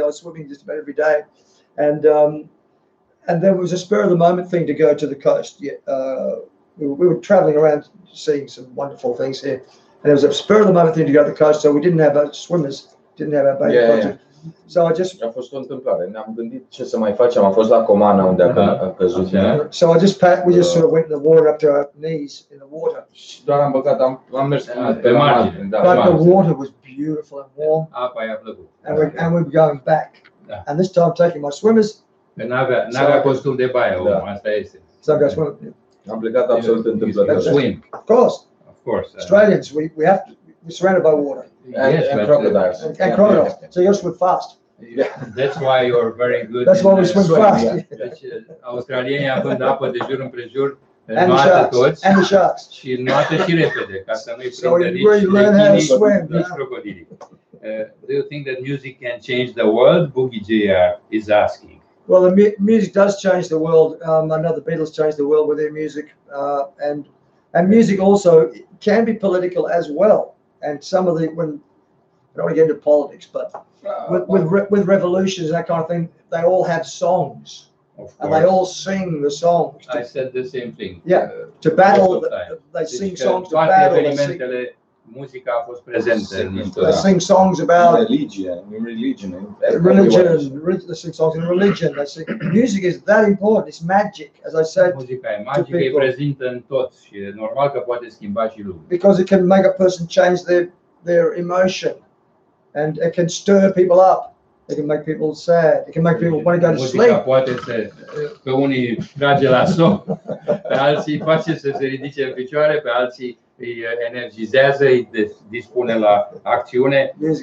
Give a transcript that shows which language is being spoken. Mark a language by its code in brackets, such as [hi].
[en] I was swimming just about every day, and there was a spur of the moment thing to go to the coast. We were traveling around seeing some wonderful things here, and there was a spur of the moment thing to go to the coast. So we didn't have our swimmers, didn't have our baby project. So I just. [ro] A fost o întâmplare. Ne-am gândit ce să mai facem. Am fost la Comana unde a căzut. [en] So we just sort of went in the water up to our knees in the water. [ro] Și doar am băgat, am mers pe margine. [en] But the water was beautiful and warm. [ro] Apa i-a plăcut. [en] And we were going back. And this time taking my swimmers. [ro] N-avea costum de baie, asta este. [en] So I go swimming. [ro] Am plecat absolut întâmplător. [en] Swim. Of course. Australians, we have to. We're surrounded by water. And crocodiles. And crocodiles. So you swim fast. Yeah. That's why you're very good. That's why we swim fast. [ro] Deci, australienii având apă de jur împrejur, noată toți. [en] And the sharks. [ro] Și noată și repede, ca să nu-i prindă nici crocodilii. [en] Do you think that music can change the world? Boogie J is asking. Well, the music does change the world. I know the Beatles changed the world with their music, and music also can be political as well. And some of when I don't want to get into politics, but with revolutions and that kind of thing, they all have songs, and they all sing the songs. I said the same thing. Yeah, to battle, they sing songs to battle. [ro] Muzica a fost prezentă în istorie. [en] They sing songs about religion. They sing songs in religion. They sing. Music is that important. It's magic, as I said. [ro] Muzica e magică, e prezentă în toți și e normal că poate schimba și lumea. [en] Because it can make a person change their emotion, and it can stir people up. It can make people sad. It can make people want to go to sleep. [ro] Muzica poate pe unii trage la somn, pe alții face să se ridice în picioare, pe alții îi energizează, îi dispune la acțiune.